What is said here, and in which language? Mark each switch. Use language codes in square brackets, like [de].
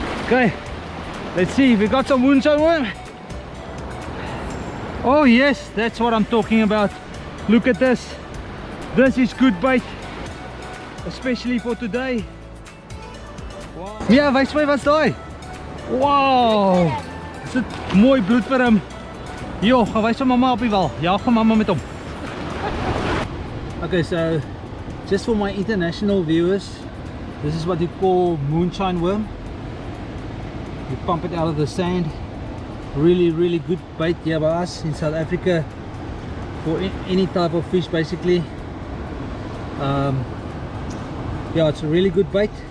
[en] Okay, let's see if we got some Moonshine Worm. Oh yes, that's what I'm talking about. Look at this. This is good bait, especially for today. [af] Wow. Ja, wys my wat's daai. Wow. Is dit mooi bloed vir hom. Jo, gaan wys vir mamma op die wal. Ja, gaan mamma met hom. [en] Okay, so just for my international viewers, this is what you call Moonshine Worm. You pump it out of the sand. Really good bait here by us in South Africa for any type of fish basically. Yeah, it's a really good bait.